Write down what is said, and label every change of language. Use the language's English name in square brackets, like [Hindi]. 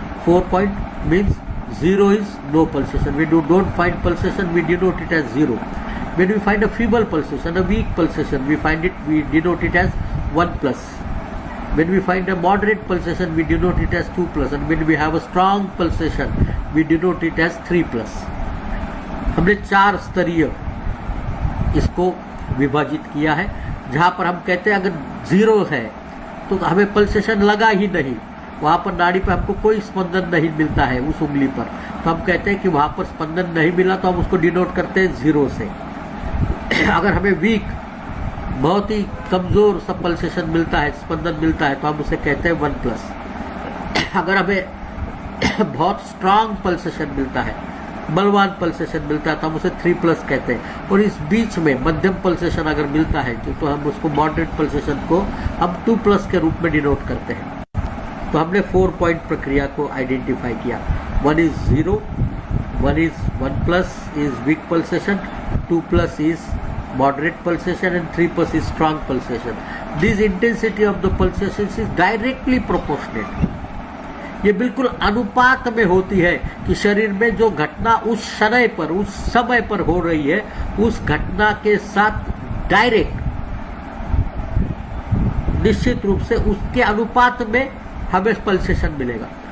[English] 4 point means 0 is no pulsation. We don't find pulsation, we denote it as 0. When we find a feeble pulsation, a weak pulsation, we denote it as 1+. When we find a moderate pulsation, we denote it as 2+, and when we have a strong pulsation, we denote it as 3+. [Hindi] हमने 4 स्तरीय इसको विभाजित किया है, जहाँ पर हम कहते हैं अगर 0 है तो हमें पल्सेशन लगा ही नहीं, वहाँ पर नाड़ी पे हमको कोई स्पंदन नहीं मिलता है उस उंगली पर, तो हम कहते हैं कि वहाँ पर स्पंदन नहीं मिला, तो हम उसको डिनोट करते हैं 0 से। अगर हमें वीक, बहुत ही कमज़ोर सा पल्सेशन मिलता है, स्पंदन मिलता है, तो हम उसे कहते हैं 1+। अगर हमें बहुत स्ट्रांग पल्सेशन मिलता है, बलवान पल्सेशन मिलता है, तो हम उसे 3+ कहते हैं। और इस बीच में मध्यम पल्सेशन अगर मिलता है तो हम उसको मॉडरेट पल्सेशन को हम 2+ के रूप में डिनोट करते हैं। तो हमने 4-point प्रक्रिया को आइडेंटिफाई किया। [English] 1 is 0, 1+ is weak pulsation, 2+ is moderate pulsation, and 3+ is strong pulsation. This intensity of the pulsations is directly proportionate. [Hindi] ये बिल्कुल अनुपात में होती है कि शरीर में जो घटना उस समय पर हो रही है, उस घटना के साथ डायरेक्ट निश्चित रूप से उसके अनुपात में हमें पल्सेशन मिलेगा।